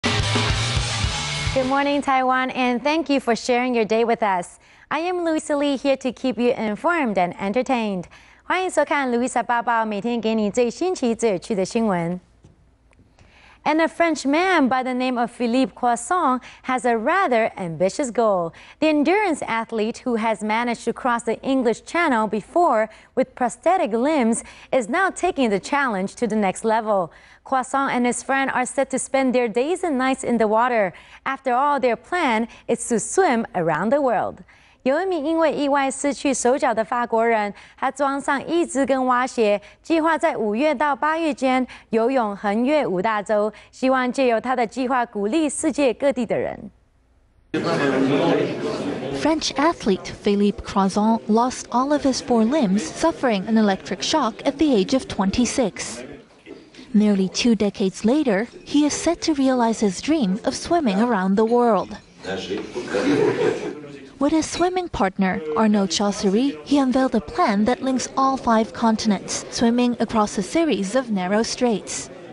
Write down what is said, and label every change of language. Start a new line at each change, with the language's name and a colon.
English: Good morning, Taiwan, and thank you for sharing your day with us. I am Louisa here to keep you informed and entertained.
Chinese: 欢迎收看 Louisa 报报，每天给你最新奇、最有趣的新闻。
English: And a French man by the name of Philippe Croissant has a rather ambitious goal. The endurance athlete who has managed to cross the English Channel before with prosthetic limbs is now taking the challenge to the next level. Croissant and his friend are set to spend their days and nights in the water. After all, their plan is to swim around the world.
Chinese: 有一名因为意外失去手脚的法国人，他装上义肢跟蛙鞋，计划在5月到8月间游泳横越5大洲，希望借由他的计划鼓励世界各地的人。
English: French athlete Philippe Croissant lost all of his 4 limbs, suffering an electric shock at the age of 26. Nearly 2 decades later, he is set to realize his dream of swimming around the world. With his swimming partner, Arnaud Chaucery, he unveiled a plan that links all 5 continents, swimming across a series of narrow straits.